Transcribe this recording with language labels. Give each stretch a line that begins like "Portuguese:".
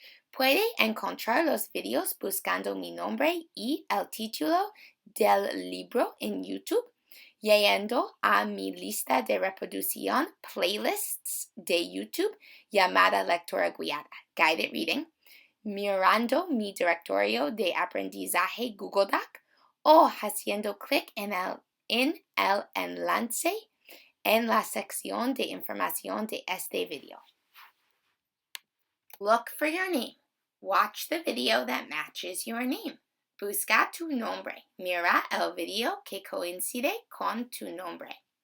Spanish: Puede encontrar los videos buscando mi nombre y el título del libro en YouTube, yendo a mi lista de reproducción playlists de YouTube llamada Lectura Guiada, Guided Reading, mirando mi directorio de aprendizaje Google Doc o haciendo clic en el enlace en la sección de información de este video.
English: Look for your name. Watch the video that matches your name.
Spanish: Busca tu nombre. Mira el video que coincide con tu nombre.